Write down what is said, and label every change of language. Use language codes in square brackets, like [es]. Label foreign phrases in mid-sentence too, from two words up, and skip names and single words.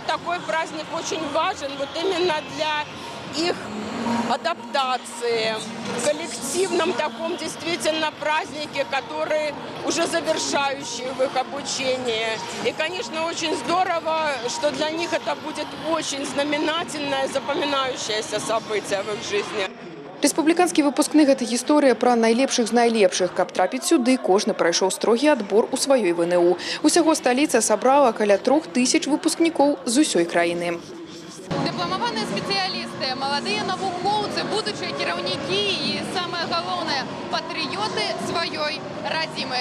[ru] Такой праздник очень важен вот именно для их адаптации, в коллективном таком действительно празднике, который уже завершающий в их обучении. И, конечно, очень здорово, что для них это будет очень знаменательное, запоминающееся событие в их жизни. [be] Республіканскі выпускны – гэта гісторыя пра найлепшых з найлепшых. Каб трапіць сюды, кожны прайшоў строгі адбор у сваёй ВНУ. Усяго сталіца сабрала каля 3000 выпускнікоў з усёй краіны. Дыпламаваныя спецыялісты, маладыя навукоўцы, будучыя кіраўнікі і, самае галоўнае, патрыёты сваёй радзімы.